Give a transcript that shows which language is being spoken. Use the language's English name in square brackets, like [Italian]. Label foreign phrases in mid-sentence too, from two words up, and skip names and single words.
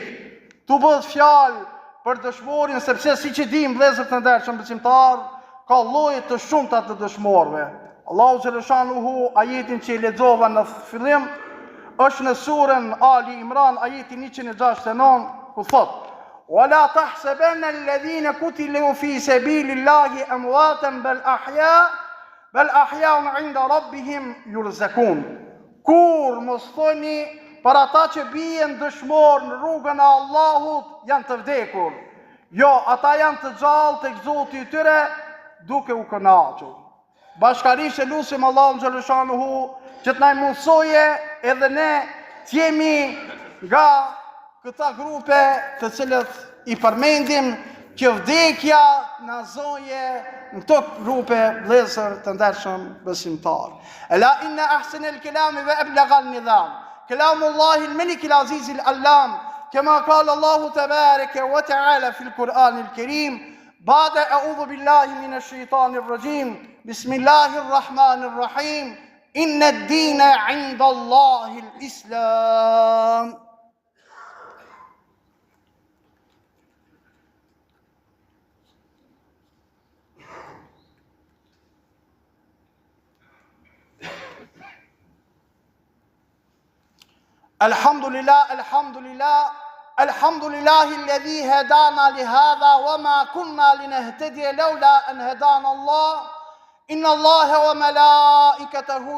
[Albanian] Tu bëhet fjalë për dëshmorin, sepse siç e dim vëllezër të ndershëm besimtar, ka lloje të shumta të dëshmorëve. Allahu xhaleshanuhu ajetin që i lexova në fillim është në surën Ali Imran, ajeti 169, ku thot: [Arabic] ولا تحسبن الذين قتلوا في سبيل الله أمواتا بل أحياء عند ربهم يرزقون. [Albanian] Kur mos thoni për ata që bien dëshmor në rrugën e Allahut janë të vdekur. Jo, ata janë të gjallë tek Zoti i tyre duke u kënaqur. Bashkarisht e lusim Allahun xhaleshanuhu që të na mundsoje edhe ne të jemi nga këta grupe të cilët i përmendim që vdekja na zoje në këto grupe vëllezër të ndershëm besimtar. [Arabic] ألا إن أحسن الكلام وأبلغ النظام كلام الله الملك العزيز العلام كما قال الله تبارك وتعالى في القرآن الكريم بعد أعوذ بالله من الشيطان الرجيم بسم الله الرحمن الرحيم إن الدين عند الله الإسلام. الحمد لله الذي هدانا لهذا وما كنا لنهتدي لولا أن هدانا الله إن الله وملائكته